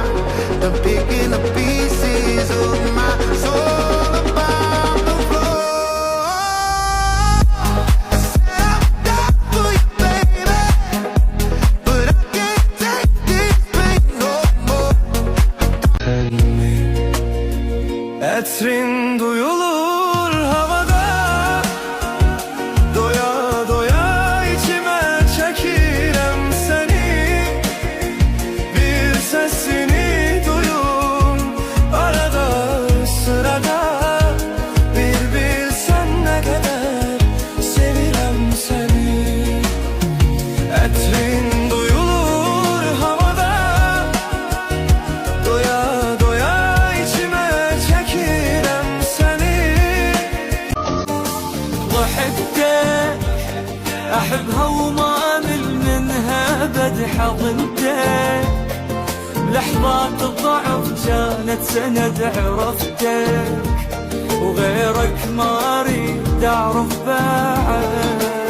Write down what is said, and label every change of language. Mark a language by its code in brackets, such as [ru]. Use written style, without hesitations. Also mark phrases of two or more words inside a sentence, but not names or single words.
[en] Done picking the pieces of my soul about the floor. I said I'm down for you, baby, but I can't take this pain no more. [az] Etrin duyulur havada, doya doya içime çekirem seni. Bir sesini duyun arada sırada, bir bilsen ne kadar sevirem seni. Etrin duyulur havada, doya doya içime çekirem seni. [ar] ضحكتك أحبها وما أمل منها بد حضنتك. لحظات الضعف كانت سند عرفتك، وغيرك ما أريد أعرف بعد.